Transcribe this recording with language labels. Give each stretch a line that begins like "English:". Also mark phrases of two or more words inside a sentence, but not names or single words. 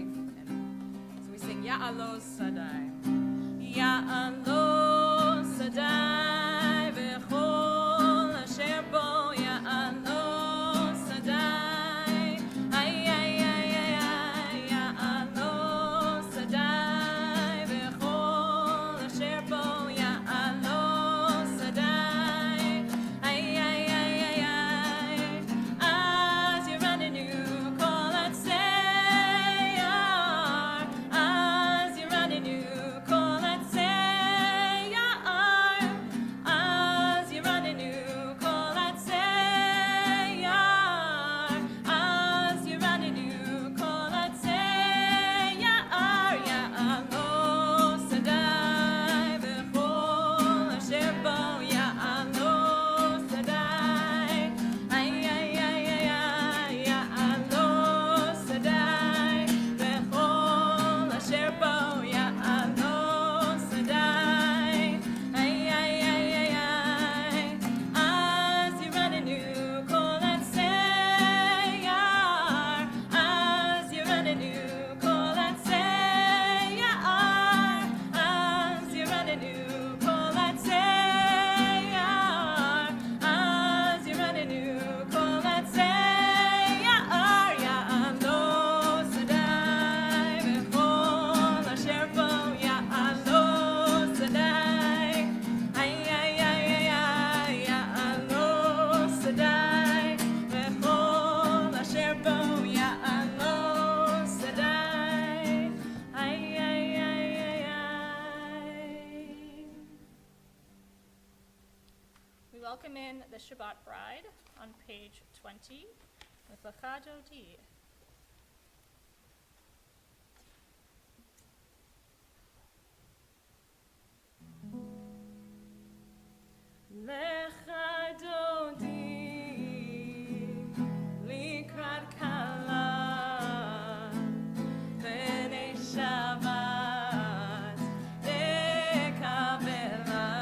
English: And so we sing
Hebrew: יעלוז שדי. יעלוז שדי וכל אשר בו יעלוז שדי. Ay, ay, ay, ay, ay, יעלוז שדי וכל אשר בו יעלוז שדי. Ay, ay, ay, ay, ay. אז ירננו כל עצי יער. אז ירננו כל עצי יער. אז ירננו כל עצי יער. אז ירננו כל עצי יער. יעלוז שדי וכל אשר בו יעלוז שדי. Ay, ay, ay, ay, ay, יעלוז שדי וכל אשר בו יעלוז שדי. Ay, ay, ay, ay, ay. אז ירננו כל עצי יער. אז ירננו כל עצי יער. אז ירננו כל עצי יער. אז ירננו כל עצי יער. יעלוז שדי וכל אשר בו יעלוז שדי. Ay, ay, ay, ay, ay, יעלוז שדי וכל אשר בו יעלוז שדי. Ay, ay, ay, ay, ay.
English: We welcome in the Shabbat bride on page 20 with Lecha Dodi.
Hebrew: לכה דודי לקראת כלה פני שבת נקבלה.